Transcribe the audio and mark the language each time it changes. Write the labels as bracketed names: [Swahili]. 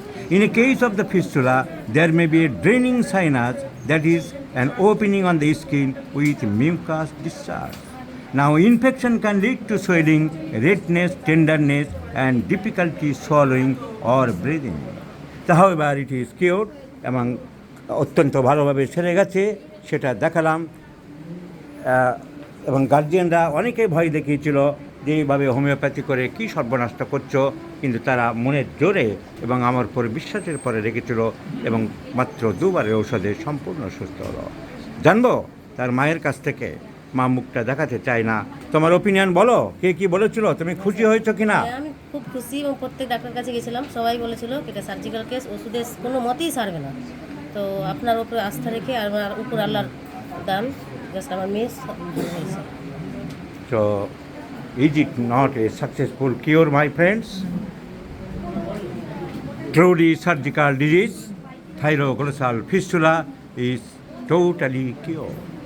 [English] In a case of the fistula, there may be a draining sinus, that is, an opening on the skin with mucus discharge. Now, infection can lead to swelling, redness, tenderness, and difficulty swallowing or breathing. However, it is cured [Bangla] এবং অত্যন্ত ভালোভাবে সেরে গেছে, সেটা দেখালাম। এবং গার্জিয়ানরা অনেকেই ভয় দেখিয়েছিল যে এইভাবে হোমিওপ্যাথি করে কী সর্বনাশটা করছো, কিন্তু তারা মনের জোরে এবং আমার উপর বিশ্বাসের পরে রেখেছিল এবং মাত্র 2 বারের ঔষধে সম্পূর্ণ সুস্থ হলো। জানবো তার মায়ের কাছ থেকে, মা মুখটা দেখাতে চায় না। তোমার ওপিনিয়ন বলো, কে কি বলেছিল, তুমি খুশি হয়েছো কিনা? আমি খুব খুশি এবং প্রত্যেক ডাক্তার কাছে গেছিলাম, সবাই বলেছিল এটা সার্জিক্যাল কেস, ওষুধে কোনো মতেই সারবে না। তো আপনার উপরে আস্থা রেখে আর আমার উপর আল্লাহর দান, জাস্ট আমার মেয়ে হয়েছে। [English] So, is it not a successful cure, my friends? Truly surgical disease, thyroglossal fistula is totally cured.